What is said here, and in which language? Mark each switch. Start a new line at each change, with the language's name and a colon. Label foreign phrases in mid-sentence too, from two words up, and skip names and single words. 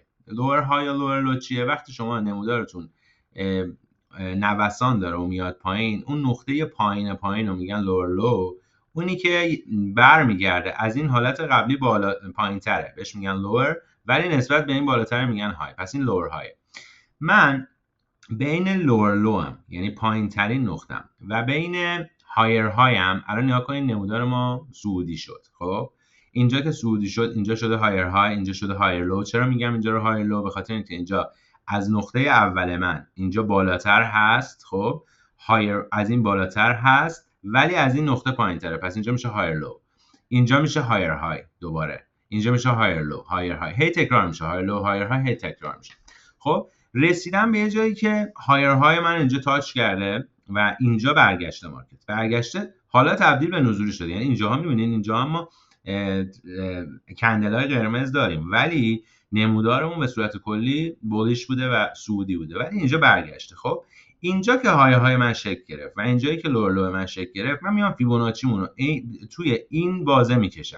English: lower high
Persian: یا
English: lower low
Persian: چیه؟ وقتی شما نمودارتون نوسان داره و میاد پایین، اون نقطه پایین رو میگن
English: lower low,
Persian: اونی که برمیگرده از این حالت قبلی بالا پایین تره بهش میگن lower، ولی نسبت به این بالاتر میگن high. پس این
English: lower high.
Persian: من بین
English: lower low
Persian: هم یعنی پایین ترین نقطم و بین
English: higher high
Persian: هم الان نگاه کنید نمودار ما صعودی شد. خب اینجا که صعودی شد اینجا شده
English: higher high،
Persian: اینجا شده
English: higher low.
Persian: چرا میگم اینجا رو
English: higher low؟
Persian: به خاطر اینکه اینجا از نقطه اول من اینجا بالاتر هست، خب higher از این بالاتر هست ولی از این نقطه پایین تره، پس اینجا میشه
English: higher low،
Persian: اینجا میشه
English: higher high،
Persian: دوباره اینجا میشه
English: higher low higher high،
Persian: هی تکرار میشه
English: higher low higher high،
Persian: هی تکرار میشه. خب رسیدم به یه جایی که
English: higher high
Persian: من اینجا تاچ کرده و اینجا برگشته مارکت، برگشته حالا تبدیل به نزولی شده. یعنی اینجاها میبینین اینجا ما کندلای قرمز داریم ولی نمودارمون به صورت کلی بولیش بوده و صعودی بوده، ولی اینجا برگشته. خب اینجا که های من شکل گرفت و اینجایی که
English: lower low
Persian: من شکل گرفت، من میام فیبوناچیمون رو توی این بازه میکشم.